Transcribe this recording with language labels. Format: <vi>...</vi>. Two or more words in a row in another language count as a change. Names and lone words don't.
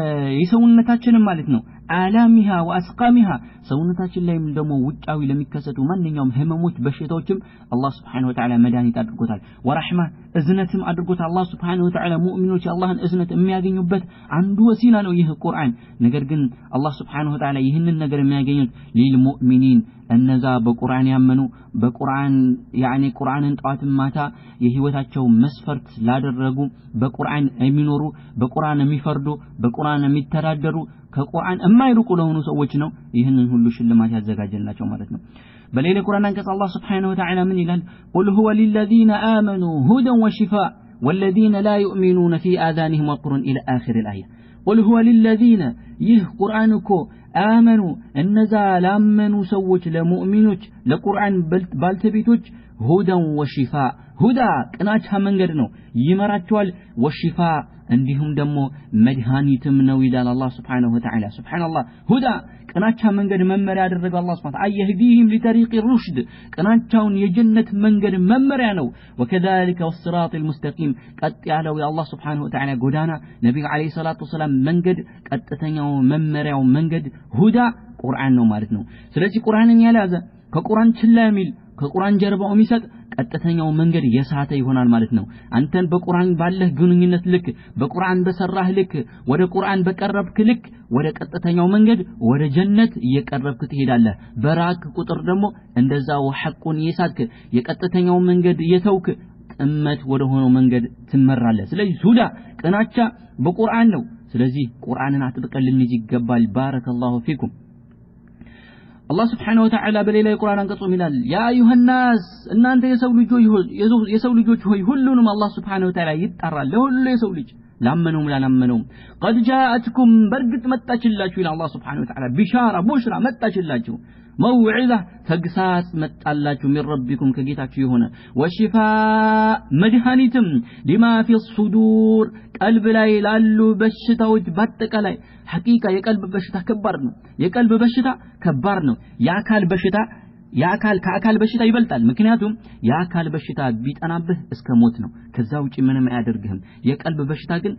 <am>የሰውነታችንን ማለት ነው</am> <ar>آلامها وأسقامها</ar> <am>ሰውነታችን ላይም ደግሞ ውጫዊ ለሚከሰቱ ማንኛውም ህመሞች በሽታዎችም አላህ</am> <ar>سبحانه وتعالى</ar> <am>መድኃኒት አድርጎታል ወራህማ እዝነትም አድርጎታል አላህ</am> <ar>سبحانه وتعالى</ar> <am>ሙእሚኖች አላህን እዝነት የሚያገኙበት አንዱ ወሲላ ነው ይህ ቁርአን ነገር ግን አላህ</am> <ar>سبحانه وتعالى</ar> <am>ይህንን ነገር የሚያገኙት ለልሙእሚኒን እነዛ በቁርአን ያመኑ በቁርአን ያኒ ቁርአንን ጧት ማታ የህይወታቸው መስፈርት ላደረጉ በቁርአን የሚኖሩ በቁርአን የሚፈርዱ በቁርአን የሚተዳደሩ ከቁርአን የማይሩቁ ለሆኑ ሰዎች ነው ይህንን ሁሉ ሽልማት ያዘጋጀላቸው ማለት ነው በሌላ ቁርአን አንቀጽ አላህ</am> <ar>سبحانه وتعالى</ar> <am>ምን ይላል</am> <ar>قل هو للذين آمنوا هدى وشفاء والذين لا يؤمنون في آذانهم وقر إلى آخر الآية قل هو للذين</ar> <am>ይህ ቁርአን እኮ አመኑ እነዛ ላመኑ ሰዎች ለሙእሚኖች ለቁርአን ባልተቤቶች</am> <ar>هدى وشفاء</ar> <am>ሁዳ ቅናቻ መንገድ ነው ይመራቸዋል ወሽፋ እንዲሁም ደግሞ መድኃኒትም ነው ይላል አላህ</am> <ar>سبحانه وتعالى</ar> <am>ሱብሃንአላህ ሁዳ ቅናቻ መንገድ መመሪያ ያደረገ አላህ Subhanahu አይህዲህም</am> <ar>لطريق الرشد</ar> <am>ቅናቻውን የጀነት መንገድ መመሪያ ነው</am> <ar>وكذلك والصراط المستقيم</ar> <am>ቀጥ ያለው የአላህ</am> <ar>سبحانه وتعالى</ar> <am>ጎዳና ነብዩ</am> <ar>عليه الصلاة والسلام</ar> <am>መንገድ ቀጥተኛው መመሪያው መንገድ ሁዳ ቁርአን ነው ማለት ነው ስለዚህ ቁርአንን ያላዘ ከቁርአን ችላ የሚል ከቁርአን ጀርባው የሚሰጥ ቀጥተኛው መንገድ የሳተ ይሆናል ማለት ነው አንተን በቁርአን ባለህ ግንኙነት ልክ በቁርአን በሰራህ ልክ ወደ ቁርአን በቀረብክ ልክ ወደ ቀጥተኛው መንገድ ወደ ጀነት እየቀረብክ ትሄዳለህ በራክ ቁጥር ደግሞ እንደዛው ሐቁን የሳትክ የቀጥተኛው መንገድ የተውክ ጥመት ወደ ሆነው መንገድ ትመራለህ ስለዚህ ሁዳ ቅናቻ በቁርአን ነው ስለዚህ ቁርአንን አጥብቀን ልንይዝ ይገባል</am> <ar>بارك الله فيكم الله سبحانه وتعالى بليلة القرآن</ar> <am>አንቀጹ ይላል</am> <ar>يا أيها الناس</ar> <am>እናንተ የሰው ልጆች ሆይ ሁሉንም አላህ</am> <ar>سبحانه وتعالى</ar> <am>ይጣራል ለሁሉ የሰው ልጅ ላመኑም ላላመኑም</am> <ar>قد جاءتكم برغت</ar> <am>መጣችላችሁ ይላል አላህ</am> <ar>سبحانه وتعالى</ar> <am>ቢሻራ ቡሽራ መጣችላችሁ موعظة ተግሳጽ መጣላችሁ</am> <ar>من ربكم</ar> <am>ከጌታችሁ የሆነ وشفاء መድኃኒትም لما</am> <ar>في الصدور</ar> <am>ቀልብ ላይ ላሉ በሽታዎች በአጠቃላይ ሐቂቃ የቀልብ በሽታ ከባድ ነው የቀልብ በሽታ ከባድ ነው የአካል በሽታ ከአካል በሽታ ይበልጣል ምክንያቱም የአካል በሽታ ቢጠናብህ እስከ ሞት ነው ከዛ ውጪ ምንም አያደርግህም የቀልብ በሽታ ግን</am>